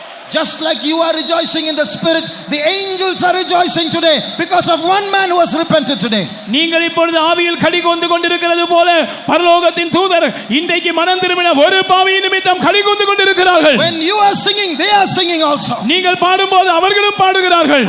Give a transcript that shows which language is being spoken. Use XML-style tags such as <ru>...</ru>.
<en>Just like you are rejoicing in the spirit, the angels are rejoicing today because of one man who has repented today.</en> <ta>நீங்கள் இப்பொழுது ஆவியில் களிகூர்ந்து கொண்டிருக்கிறது போல பரலோகத்தின் தூதர் இன்றைக்கு மனம் திரும்பின ஒரு பாவியின் நிமித்தம் களிகூர்ந்து கொண்டிருக்கிறார்கள்.</ta> <en>When you are singing, they are singing also.</en> <ta>நீங்கள் பாடும்போது அவர்களும் பாடுகிறார்கள்.</ta>